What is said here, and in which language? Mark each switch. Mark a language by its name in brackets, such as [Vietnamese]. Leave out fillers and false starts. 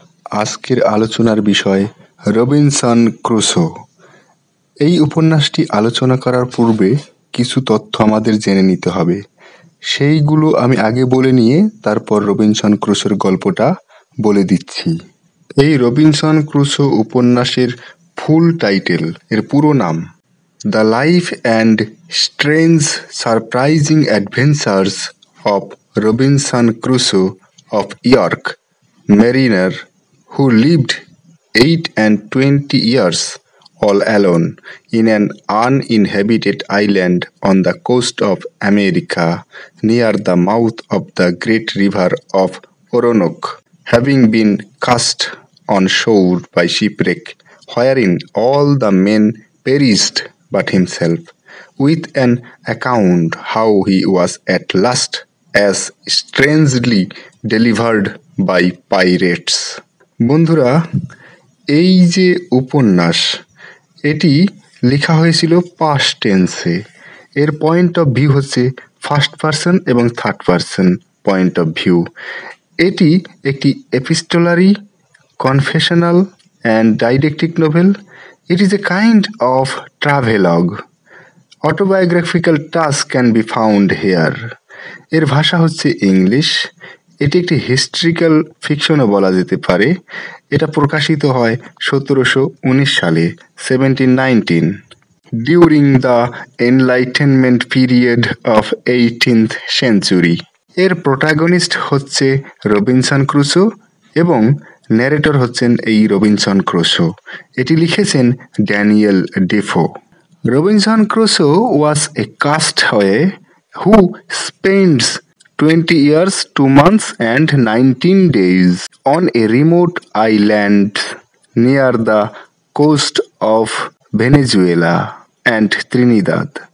[Bangla] আজকের আলোচনার বিষয় রবিনসন ক্রুসো। এই উপন্যাসটি আলোচনা করার পূর্বে কিছু তথ্য আমাদের জেনে নিতে হবে। সেইগুলো আমি আগে বলে নিয়ে তারপর রবিনসন ক্রুসোর গল্পটা বলে দিচ্ছি। এই রবিনসন ক্রুসো উপন্যাসের [English] full title, [Bangla] এর পুরো নাম [English] The life and strange surprising adventures of Robinson Crusoe of York, mariner who lived 28 years all alone in an uninhabited island on the coast of America near the mouth of the great river of Oronoque, having been cast on shore by shipwreck, wherein all the men perished but himself, with an account how he was at last as strangely delivered by pirates. [Bangla] বন্ধুরা, এই যে উপন্যাস, এটি লেখা হয়েছিল past টেন্সে। এর point of view হচ্ছে ফার্স্ট পারসন এবং third person point of view. এটি একটি [English] Epistolary, confessional and didactic novel. It is a kind of travelogue. Autobiographical touch can be found here. [Bangla] এর ভাষা হচ্ছে ইংলিশ। এটি একটি হিস্ট্রিক্যাল ফিকশনও বলা যেতে পারে। এটা প্রকাশিত হয় 1719 সালে, [English] 1719, during the Enlightenment period of 18th century. [Bangla] এর প্রোটাগনিস্ট হচ্ছে রবিনসন ক্রুসো এবং ন্যারেটর হচ্ছেন এই রবিনসন ক্রুসো। এটি লিখেছেন Daniel Defoe. [English] Robinson Crusoe was a castaway who spends 20 years, 2 months and 19 days on a remote island near the coast of Venezuela and Trinidad.